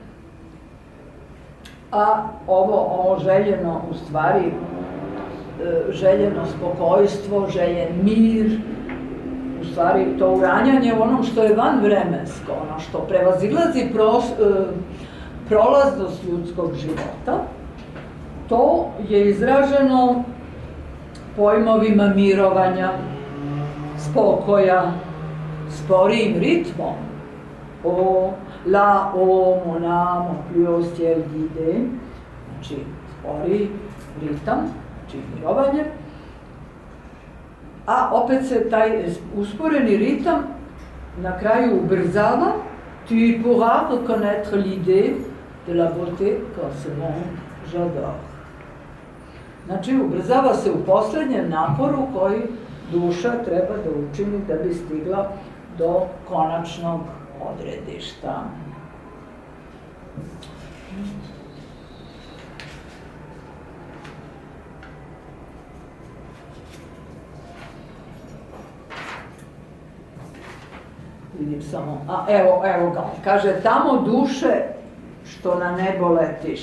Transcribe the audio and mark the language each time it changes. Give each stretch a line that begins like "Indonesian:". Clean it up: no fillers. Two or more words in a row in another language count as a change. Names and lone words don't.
Serbian: A ovo željeno, u stvari, željeno spokojstvo, željen mir, u stvari to uranjanje u onom što je vanvremensko, ono što prevazilazi prolaznost ljudskog života, to je izraženo pojmovima mirovanja, spokoja, sporijim ritmom.
French: La, o, mon âme, au plus au ciel guidé,
Serbian: znači sporiji ritam, znači mirovanje. A opet se taj usporeni ritam na kraju ubrzava.
French: Tu pourras reconnaître l'idée de la beauté qu'en ce monde j'adore.
Serbian: Znači, ubrzava se u poslednjem naporu koji duša treba da učini da bi stigla do konačnog odredišta. Vidim samo, evo ga, kaže, tamo duše što na nebo letiš.